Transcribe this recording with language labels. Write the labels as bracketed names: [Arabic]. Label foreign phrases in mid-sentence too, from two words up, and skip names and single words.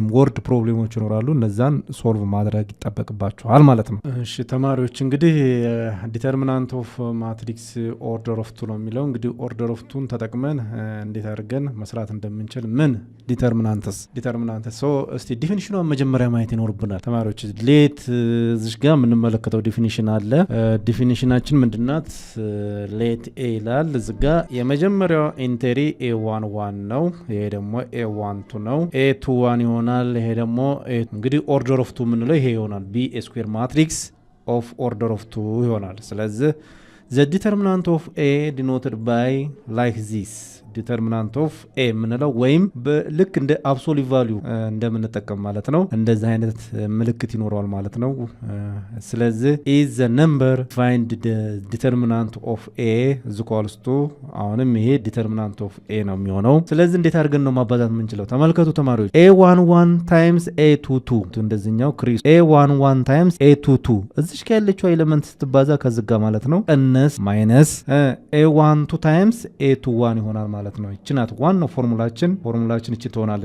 [English] word problems [Amharic] ይኖራሉ። እነዛን ሶልቭ ማድረግ ይጠበቅባቸዋል ማለት ነው። እሺ ተማሪዎች እንግዲህ [English] determinant of matrix order of two [Amharic] ነው የሚለው። እንግዲህ [English] order of two [Amharic] ተጠቅመን እንዴት አድርገን መስራት እንደምንችል ምን ዲተርሚናንትስ እስቲ ዲፊኒሽኗን መጀመሪያ ማየት ይኖርብናል ተማሪዎች። ሌት እዚህ ጋር የምንመለከተው ዲፊኒሽን አለ። ዲፊኒሽናችን ምንድናት? [English] let A [Amharic] ይላል። እዚህ ጋር የመጀመሪያው ኢንቴሪ A11 ነው። ይሄ ደግሞ A12 ነው። A21 ይሆናል። ይሄ ደግሞ እንግዲህ [English] order of two [Amharic] የምንለው ይሄ ይሆናል። [English] be square matrix of order of two [Amharic] ይሆናል። ስለዚህ [English] the determinant of A denoted by like this determinant of A [Amharic] የምንለው ወይም ልክ እንደ [English] absolute value [Amharic] እንደምንጠቀም ማለት ነው። እንደዚህ አይነት ምልክት ይኖረዋል ማለት ነው። ስለዚህ [English] is the number find the determinant of A is equals to [Amharic] አሁንም ይሄ [English] determinant of A [Amharic] ነው የሚሆነው። ስለዚህ እንዴት አድርገን ነው ማባዛት የምንችለው? ተመልከቱ ተማሪዎች [English] A11 times A22 [Amharic] እንደዚህኛው ክሪስ [English] A11 times A22 [Amharic] እዚሽ ጋር ያለችው ኤሌመንት ስትባዛ ከዝጋ ማለት ነው ቀነስ [English] minus A12 times A21 [Amharic] ይሆናል ማለት ነው። ይችናት ዋናው ፎርሙላችን እቺ ትሆናለች